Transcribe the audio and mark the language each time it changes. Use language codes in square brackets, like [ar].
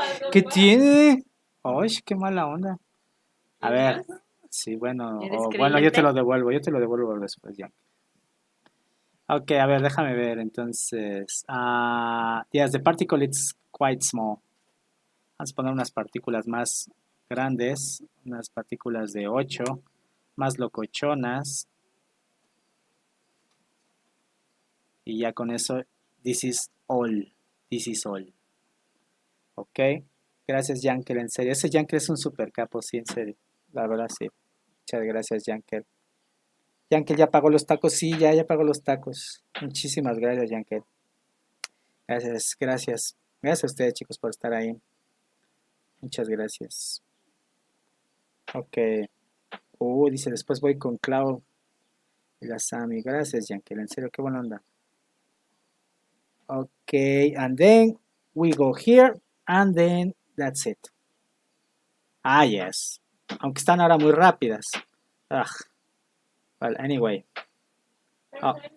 [es] ¿Qué tiene? ¡Ay, qué mala onda! A ver, sí, bueno, yo te lo devuelvo después, ya. Ok, a ver, déjame ver, entonces. [en] Yes, the particle is quite small. [es] Vamos a poner unas partículas más grandes, unas partículas de 8, más locochonas. Y ya con eso, [en] this is all. [es] Ok, gracias, Yankel, en serio. Ese Yankel es un super capo, sí, en serio. La verdad, sí. Muchas gracias, Yankel. Yankel ya pagó los tacos, sí, ya pagó los tacos. Muchísimas gracias, Yankel. Gracias. Gracias a ustedes, chicos, por estar ahí. Muchas gracias. Ok. Dice, después voy con Clau y la Sami. Gracias, Yankel, en serio, qué buena onda. [en] Ok, and then we go here, and then that's it. Ah, yes. [es] Aunque están ahora muy rápidas. Ugh. [en] Well, anyway. [es] Oh.